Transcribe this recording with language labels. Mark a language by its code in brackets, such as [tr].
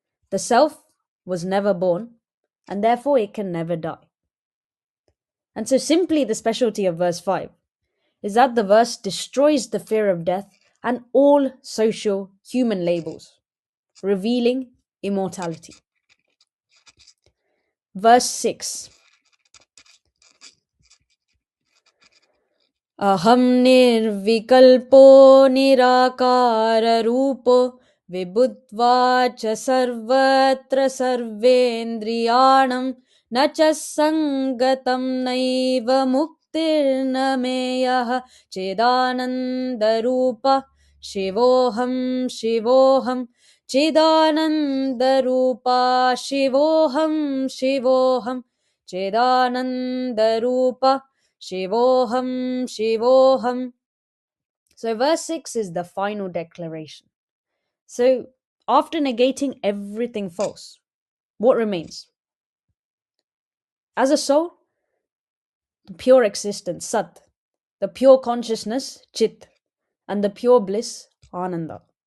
[en] The self was never born, and therefore it can never die. And so simply the specialty of verse 5 is that the verse destroys the fear of death and all social human labels, revealing immortality. Verse 6, [sa] Aham nirvikalpo nirakararupo vibhutva cha sarvatra sarvendriyanam na cha sangatam naiva muktirna meyah chidanandarupa shivoham shivoham chidanandarupa shivoham shivoham chidanandarupa Shivoham, Shivoham. [en] So verse 6 is the final declaration. So after negating everything false, what remains? As a soul, the pure existence, Sat, the pure consciousness, Chit, and the pure bliss, Ananda.